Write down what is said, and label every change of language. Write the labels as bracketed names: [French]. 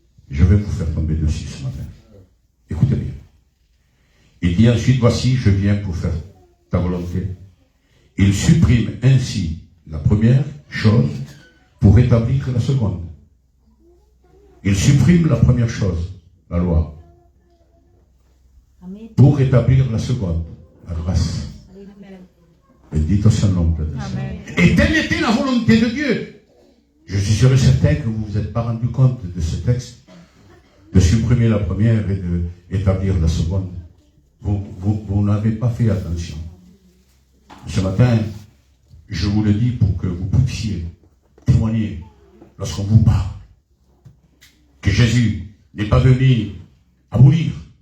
[French] Je vais vous faire tomber dessus ce matin. Écoutez bien. Il dit ensuite, voici, je viens pour faire ta volonté. Il supprime ainsi la première chose pour établir la seconde. Il supprime la première chose, la loi, pour établir la seconde, la grâce. [Spanish] Bendito sea el nombre de Dieu. [French] Et telle était la volonté de Dieu. Je suis sûr et certain que vous ne vous êtes pas rendu compte de ce texte, de supprimer la première et d'établir la seconde. Vous n'avez pas fait attention. Ce matin, je vous le dis pour que vous puissiez témoigner lorsqu'on vous parle que Jésus n'est pas venu abolir